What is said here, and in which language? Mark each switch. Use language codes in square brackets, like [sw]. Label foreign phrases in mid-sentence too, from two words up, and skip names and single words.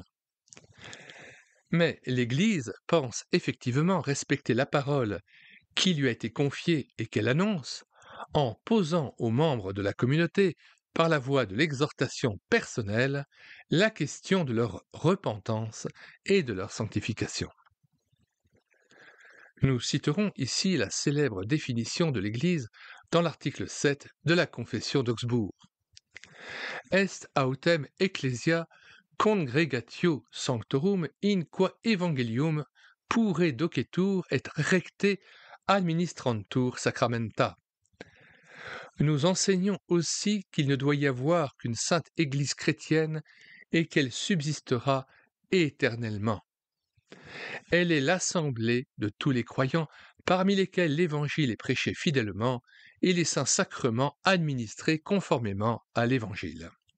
[fr] Mais l'Église pense effectivement respecter la parole qui lui a été confiée et qu'elle annonce, en posant aux membres de la communauté, par la voie de l'exhortation personnelle, la question de leur repentance et de leur sanctification. Nous citerons ici la célèbre définition de l'Église dans l'article 7 de la Confession d'Augsbourg. [la] Est autem ecclesia congregatio sanctorum in qua evangelium pure docetur et recte administrantur sacramenta. [fr] Nous enseignons aussi qu'il ne doit y avoir qu'une sainte Église chrétienne et qu'elle subsistera éternellement. Elle est l'assemblée de tous les croyants parmi lesquels l'Évangile est prêché fidèlement et les saints sacrements administrés conformément à l'Évangile.